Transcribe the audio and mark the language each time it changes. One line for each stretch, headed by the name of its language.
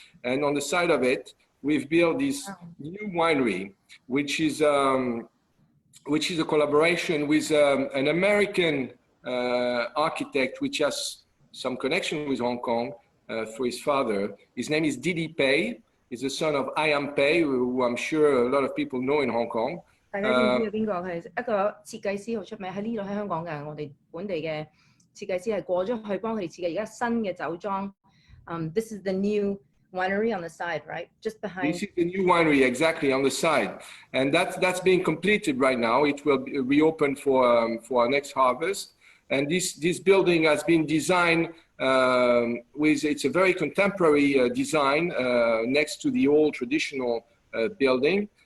English: And on the side of it, we've built this new winery, which is a collaboration with an American architect, which has some connection with Hong Kong through his father. His name is Didi Pei. He's the son of I Am Pei, who I'm sure a lot of people know in Hong Kong.
Cantonese: 大家知唔知係邊個？佢係一個設計師，好出名喺呢度喺香港嘅。我哋本地嘅設計師係過咗去幫佢哋設計而家新嘅酒莊。
English: This is the new winery on the side, right? Just behind. This is the new winery, exactly, on the side. And that's being completed right now. It will reopen for our next harvest. And this building has been designed it's a very contemporary design next to the old traditional building.